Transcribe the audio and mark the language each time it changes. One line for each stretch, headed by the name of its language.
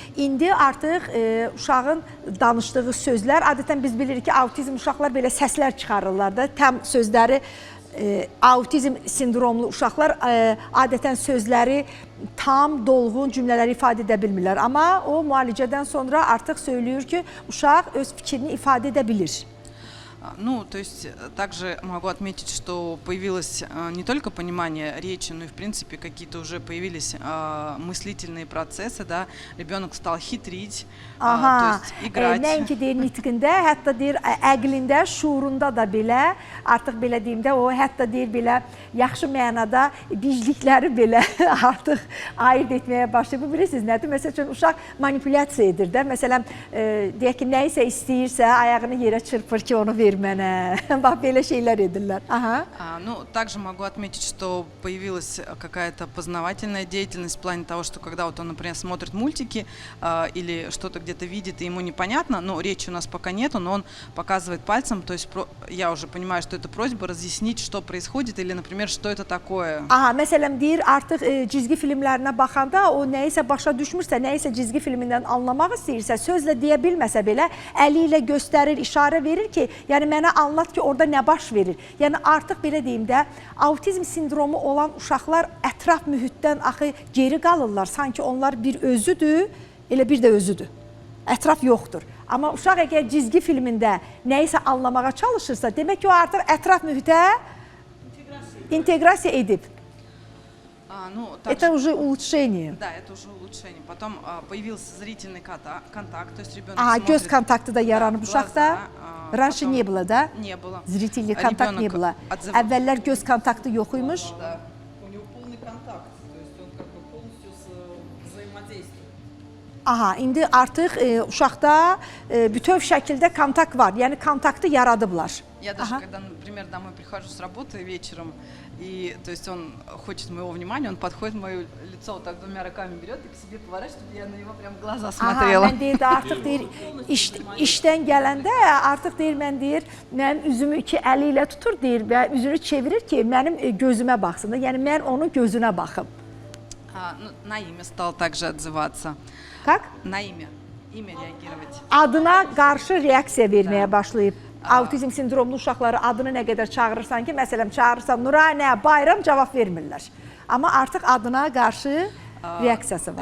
Azerbaijani: İndi artıq uşağın danışdığı sözlər, adətən biz bilirik ki, autizm uşaqlar belə səslər çıxarırlar da, tam sözləri autizm sindromlu uşaqlar adətən sözləri tam, dolğun cümlələri ifadə edə bilmirlər. Amma o müalicədən sonra artıq söylüyor ki, uşaq öz fikrini ifadə edə bilir.
Russian: То есть также могу отметить, что появилось не только понимание речи, но и в принципе какие-то уже появились мыслительные процессы, да, ребенок стал хитрить, то есть играть.
Azerbaijani: Nəinki deyir nitqində, hətta deyir əqlində, şuurunda da belə, artıq belə deyim də, o hətta deyir belə yaxşı mənada biclikləri belə artıq ayırt etməyə başlayıb. Bu bilirsiniz nədir? Məsələn, uşaq manipulyasiya edir də. Məsələn, deyək ki, nə isə istəyirsə, ayağını yerə çırpır ki, onu verir mənə. Bax, belə şeylər edirlər. Aha.
Russian: Также могу отметить, что появилась какая-то познавательная деятельность в плане того, что когда вот он, например, смотрит мультики или что-то где-то видит, и ему непонятно, но речи у нас пока нету, но он показывает пальцем, то есть я уже понимаю, что это просьба разъяснить, что происходит, или, например, что это такое.
Azerbaijani: Məsələn, deyir, artıq cizgi filmlərinə baxanda o nəyisə başa düşmürsə, nəyisə cizgi filmindən anlamaq istəyirsə, sözlə deyə bilməsə belə, əli ilə göstərir, işarə verir ki, yəni mənə anlat ki, orada nə baş verir. Yəni artıq belə deyim də, autizm sindromu olan uşaqlar ətraf mühitdən axı geri qalırlar. Sanki onlar bir özüdür, elə bir də özüdür. Ətraf yoxdur. Amma uşaq əgər cizgi filmində nəyisə anlamağa çalışırsa, demək ki, o artıq ətraf mühitə inteqrasiya edib.
Russian: Это уже улучшение. Да, это уже улучшение. Потом появился зрительный контакт, то есть ребенок смотрит.
Azerbaijani: Göz kontaktı da yaranıb uşaqda.
Russian: Раньше не было, да? Не было. Zrительный kontakt не было.
Azerbaijani: Əvvəllər göz kontaktı yox imiş.
Russian: У него полный контакт, то есть он как бы полностью взаимодействует.
Azerbaijani: Aha, indi artıq uşaqda bütöv şəkildə kontakt var. Yəni kontaktı yaradıblar.
Russian: Я даже, когда, например, домой прихожу с работы вечером, и то есть он хочет моего внимания, он подходит, мое лицо вот так двумя руками берет и к себе поворачивает, чтобы я на него прям в глаза смотрела.
Azerbaijani: Mən deyir, artıq deyir, işdən gələndə artıq deyir, mən deyir, mənim üzümü iki əli ilə tutur deyir və üzünü çevirir ki, mənim gözümə baxsın da, yəni mən onun gözünə baxım.
Russian: На имя стал также отзываться. Как? На имя реагировать.
Azerbaijani: Adına qarşı reaksiya verməyə başlayıb. Autizm sindromlu uşaqları adını nə qədər çağırırsan ki, məsələn, çağırırsan Nuranə, Bayram cavab vermirlər. Amma artıq adına qarşı reaksiyası var.